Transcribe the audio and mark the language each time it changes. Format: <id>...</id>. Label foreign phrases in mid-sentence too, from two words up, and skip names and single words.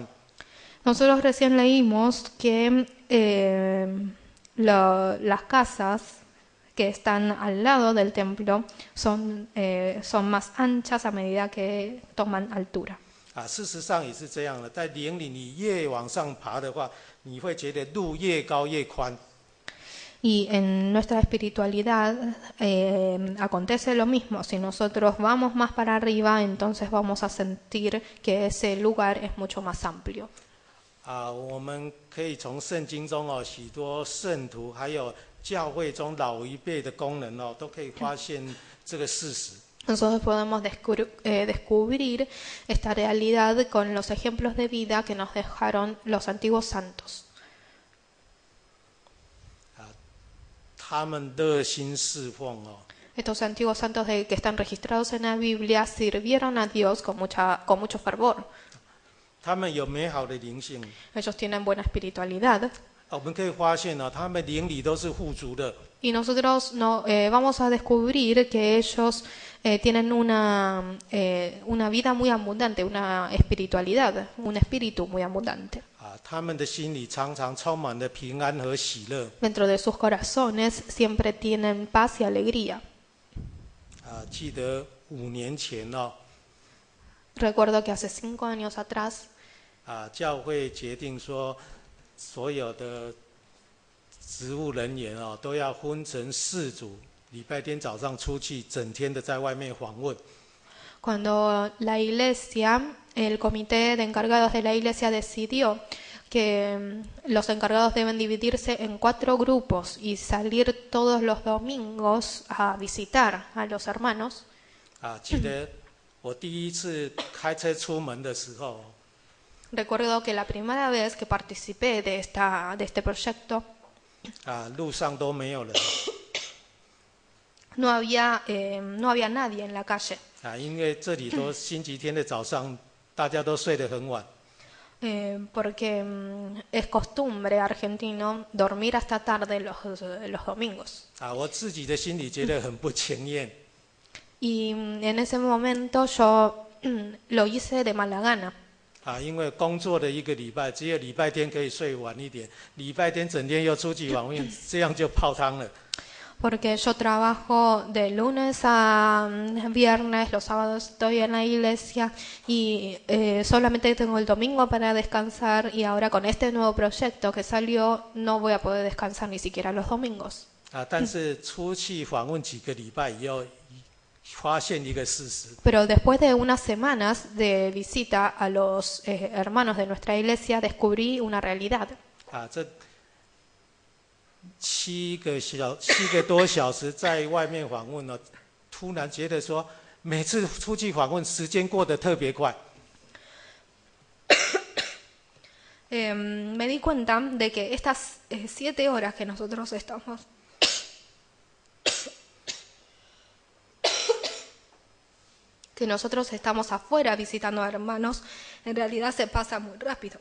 <es>Nosotros recién leímos que las casas que están al lado del templo son más anchas a medida que toman altura.</es> <zh>事实上也是这样的，在灵里你越往上爬的话，你会觉得路越高越宽。</zh> <es>Y en nuestra espiritualidad acontece lo mismo. Si nosotros vamos más para arriba, entonces vamos a sentir que ese lugar es mucho más amplio.</es> <zh>我们可以从圣经中许多圣徒还有教会中老一辈的工人都可以发现这个事实。</zh> <es>Nosotros podemos descubrir esta realidad con los ejemplos de vida que nos dejaron los antiguos santos.</es> <zh>他们热心侍奉</zh> <es>Estos antiguos santos que están registrados en la Biblia sirvieron a Dios con mucho fervor.</es> <zh>他们有美好的灵性。</zh> <es>Ellos tienen buena espiritualidad.</es> <zh>我们可以发现呢，他们灵里都是富足的。</zh> <es>Y nosotros no, vamos a descubrir que ellos tienen una vida muy abundante, una espiritualidad, un espíritu muy abundante.</es> <zh>他们的心里常常充满了平安和喜乐。</zh> <es>Dentro de sus corazones siempre tienen paz y alegría.</es> <zh>记得5年前</zh> <es>Recuerdo que hace 5 años atrás</es> <zh>教会决定说，所有的职务人员都要分成4组，礼拜天早上出去，整天的在外面访问。</zh> <es>Cuando la iglesia, el comité de encargados de la iglesia decidió que los encargados deben dividirse en 4 grupos y salir todos los domingos a visitar a los hermanos.</es> <zh>记得我第一次开车出门的时候，</zh> <es>Recuerdo que la primera vez que participé de este proyecto,</es> <zh>路上都没有人，</zh> <es>no había nadie en la calle.</es> <zh>因为这里都星期天的早上，大家都睡得很晚。</zh> <es>Porque es costumbre argentino dormir hasta tarde los domingos.</es> <zh>我自己的心里觉得很不情愿。</zh> <es>Y en ese momento yo lo hice de mala gana.</es> <zh>因为工作的1个礼拜，只有礼拜天可以睡晚一点，礼拜天整天又出去访问，这样就泡汤了。</zh> <es>Porque yo trabajo de lunes a viernes, los sábados estoy en la iglesia y solamente tengo el domingo para descansar, y ahora con este nuevo proyecto que salió no voy a poder descansar ni siquiera los domingos.</es> <zh>但是出去访问几个礼拜以后，发现一个事实。</zh> <es>Pero después de unas semanas de visita a los hermanos de nuestra iglesia, descubrí una realidad.</es> <zh>这7个多小时在外面访问呢，突然觉得说，每次出去访问时间过得特别快。</zh> <es>Me di cuenta de que estas 7 horas que nosotros estamos afuera visitando a hermanos, en realidad se pasa muy rápido.</es>